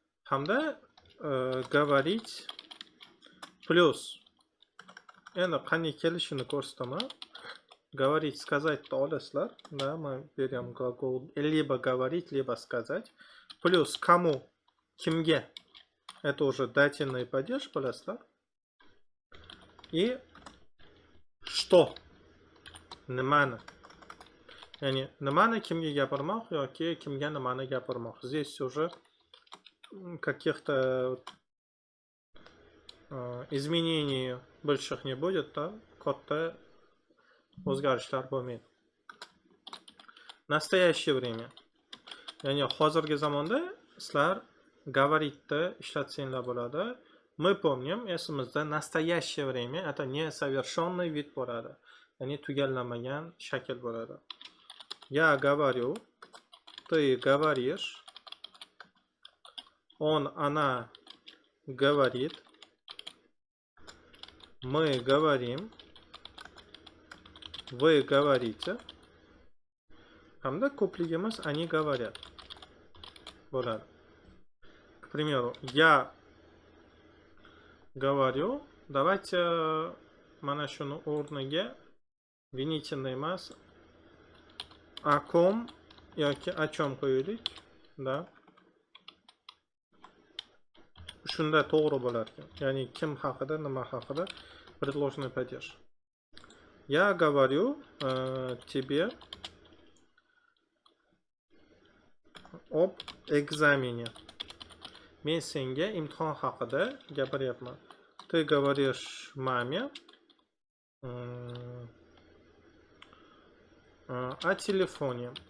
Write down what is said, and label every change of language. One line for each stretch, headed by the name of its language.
Uzbek: Hamda говорить plus. Endi qanday kelishini ko'rsataman.
Russian: Говорить, сказать-то
Uzbek: olasizlar.
Russian: Да, мы берем глагол либо говорить, либо сказать. Плюс кому,
Uzbek: kimga.
Russian: Это уже дательный падеж,
Uzbek: bilasizlar.
Russian: И что,
Uzbek: nimani. Ya'ni nimani kimga gapirmoq yoki kimga nimani gapirmoq.
Russian: Здесь уже каких-то изменений больших не будет, да?
Uzbek: Katta o'zgarishlar bo'lmaydi.
Russian: Настоящее время.
Uzbek: Ya'ni hozirgi zamonda sizlar говорить-ni ishlatsanglar bo'ladi.
Russian: Мы помним,
Uzbek: esimizda
Russian: настоящее время это несовершенный вид
Uzbek: bo'ladi. Ya'ni tugallanmagan shakl bo'ladi.
Russian: Я говорю, ты говоришь, он, она говорит, мы говорим, вы говорите.
Uzbek: Hamda ko'pligimiz
Russian: они говорят
Uzbek: bo'ladi.
Russian: К примеру, я говорю, давайте
Uzbek: mana shuni o'rniga
Russian: винительный
Uzbek: emas
Russian: о ком
Uzbek: yoki
Russian: о чем
Uzbek: qo'yaylik,
Russian: да?
Uzbek: Shunda to'g'ri bo'lar ekan. Ya'ni kim haqida, nima haqida
Russian: предложенный падеж. Я говорю тебе об экзамене.
Uzbek: Men senga imtihon haqida gapiryapman.
Russian: Ты говоришь маме о телефоне.